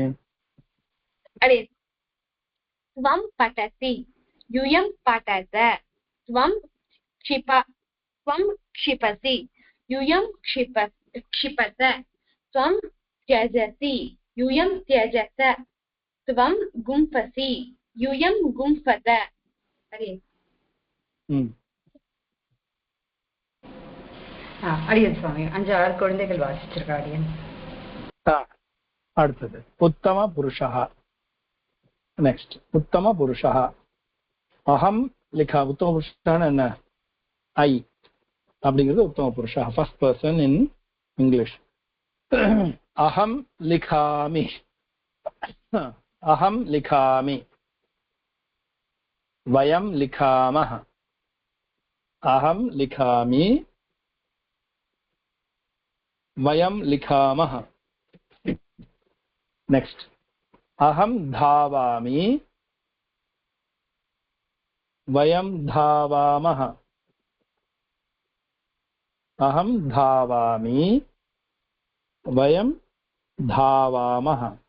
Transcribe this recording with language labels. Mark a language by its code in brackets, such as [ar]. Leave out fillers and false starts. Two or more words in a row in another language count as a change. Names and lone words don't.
[sa] अडियन् त्वं पठसि यूयं पठत त्वं क्षिपसि यूयं क्षिपत त्वं त्यजसि यूयं त्यजत त्वं गुम्फसि यूयं गुम्फत. [ta] அடியன் சுவாமி, 5-6 குழந்தைகள் வாசிச்சிருக்கா அடியன். [sa] அடுத்தது उत्तम पुरुषः. நெக்ஸ்ட் उत्तम पुरुषः. अहं लिखा. [ta] உத்தம புருஷன் என்ன? ஐ அப்படிங்கிறது [sa] उत्तम पुरुषः, [en] first person in English. [sa] अहं लिखामि, अहं लिखामि, वयं लिखामः, अहं लिखामि, वयं लिखामः. नेक्स्ट अहं धावामि, वयं धावामः, अहं धावामि, वयं धावामः.